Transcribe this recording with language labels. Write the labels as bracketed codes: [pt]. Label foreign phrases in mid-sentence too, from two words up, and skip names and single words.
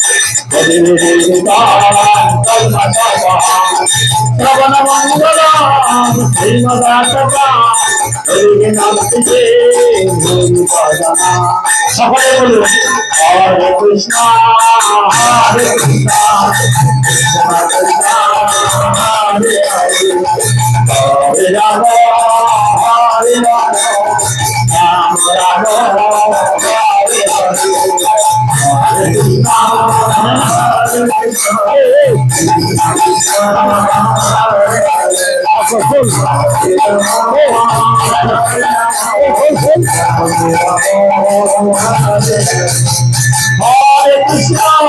[sa] श्रवण मंगलम श्रीमदातपा [bn] সকলে বলুন [sa] হরে কৃষ্ণ হরে কৃষ্ণ হরে হরে রাম হরে রাম রাম রাম হরে হরে হরে কৃষ্ণ Hare Krishna,